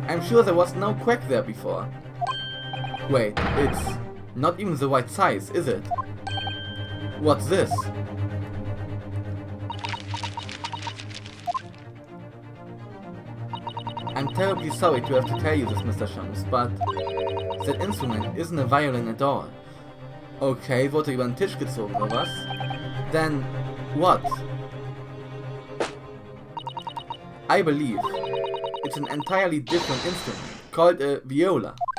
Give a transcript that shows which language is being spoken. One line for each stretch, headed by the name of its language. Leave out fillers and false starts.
English: I'm sure there was no crack there before. Wait, it's not even the right size, is it? What's this? I'm terribly sorry to have to tell you this, Mr. Sholmes, but that instrument isn't a violin at all.
German: Okay, wurde über den Tisch gezogen, oder was?
English: Then, what? I believe it's an entirely different instrument, called a viola.